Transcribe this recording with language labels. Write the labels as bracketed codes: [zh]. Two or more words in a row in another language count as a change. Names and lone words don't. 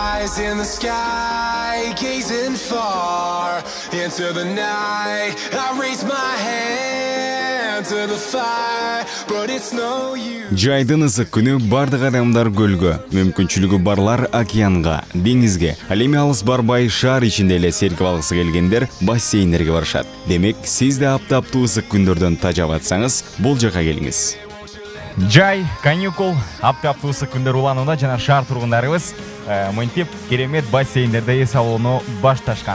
[en] eyes in the sky, gazing far into the night. I raise my hand to the fire, but it's no use. [ky] Жайдын ысык күнү бардык адамдар көлгө, мүмкүнчүлүгү барлар океанга, деңизге, ал эми алыс барбай шаар ичинде эле серкип алгысы келгендер бассейндерге барышат. Демек, сиз да аптаптуу ысык күндөрдөн тажап атсаңыз, бул жака келиңиз. Жай, каникул, аптаптуу ысык күндөр уланууда жана шаар тургундарыбыз мынтип керемет бассейндерде эс алууну башташкан.